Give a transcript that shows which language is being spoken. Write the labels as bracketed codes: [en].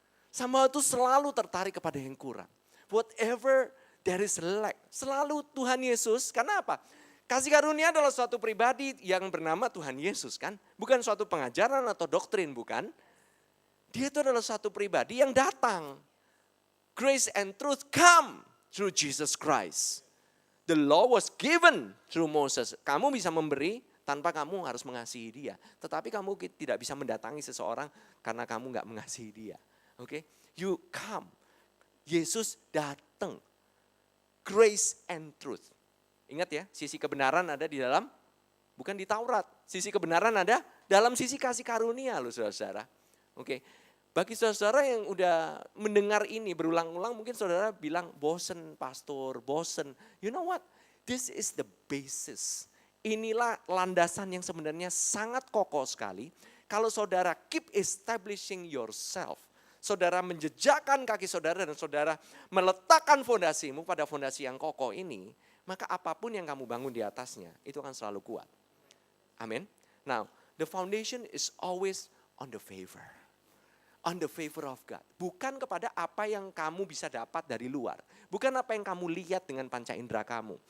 [id] Somehow itu selalu tertarik kepada yang kurang. [en] Whatever there is lack, [id] selalu Tuhan Yesus, karena apa? Kasih karunia adalah suatu pribadi yang bernama Tuhan Yesus kan. Bukan suatu pengajaran atau doktrin, bukan. Dia itu adalah suatu pribadi yang datang. [en] Grace and truth come through Jesus Christ. The law was given through Moses. [id] Kamu bisa memberi tanpa kamu harus mengasihi dia. Tetapi kamu tidak bisa mendatangi seseorang karena kamu gak mengasihi dia. Oke, [en] you come. [id] Yesus datang. Grace and truth. Ingat ya, sisi kebenaran ada di dalam, bukan di Taurat. Sisi kebenaran ada dalam sisi kasih karunia loh saudara-saudara. Oke, bagi saudara-saudara yang udah mendengar ini berulang-ulang, mungkin saudara bilang bosen pastor, bosen. [en] You know what? This is the basis. [id] Inilah landasan yang sebenarnya sangat kokoh sekali. Kalau saudara [en] keep establishing yourself, [id] saudara menjejakkan kaki saudara dan saudara meletakkan fondasimu pada fondasi yang kokoh ini, maka apapun yang kamu bangun di atasnya, itu akan selalu kuat. Amin. [en] Now, the foundation is always on the favor. On the favor of God. [id] Bukan kepada apa yang kamu bisa dapat dari luar. Bukan apa yang kamu lihat dengan panca indera kamu.